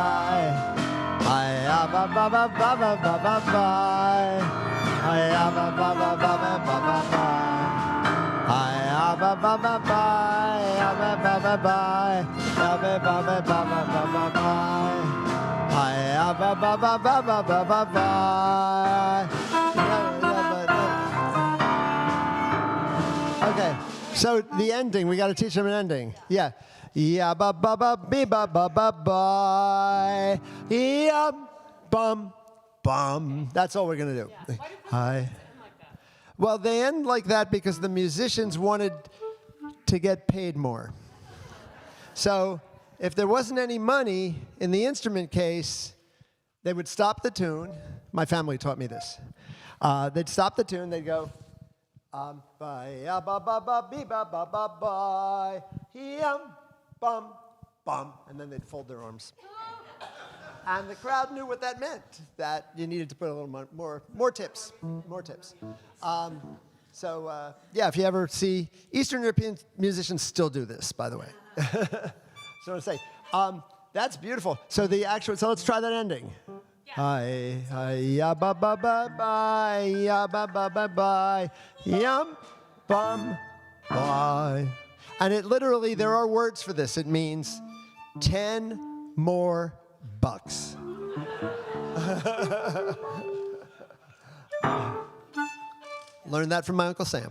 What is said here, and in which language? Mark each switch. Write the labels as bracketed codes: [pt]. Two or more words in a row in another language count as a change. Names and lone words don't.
[en] Hi, ya ba ba ba ba ba ba ba ba. Hi, ya ba ba ba ba ba ba ba ba. Hi, ya ba ba ba ba, ya ba ba ba ba, ya ba ba ba ba ba ba ba ba. Hi, ya ba ba ba ba ba ba ba ba. Okay, so the ending, we got to teach them an ending. Yeah. Yeah, ba ba ba be ba ba ba bye. Yeah, bum bum. That's all we're gonna do. Hi. Well, they end like that because the musicians wanted to get paid more. So if there wasn't any money in the instrument case, they would stop the tune. My family taught me this. They'd stop the tune. They'd go. Bye, ba ba ba be ba ba ba bye, bum bum, and then they'd fold their arms. And the crowd knew what that meant. That you needed to put a little more tips, more tips. So yeah, if you ever see Eastern European musicians still do this, by the way. So I say, that's beautiful. So so let's try that ending. Hi, hi, ya ba ba ba bye, ya ba ba ba bye, yum, bum, bye. And it literally, there are words for this. It means 10 more bucks. Learned that from my Uncle Sam.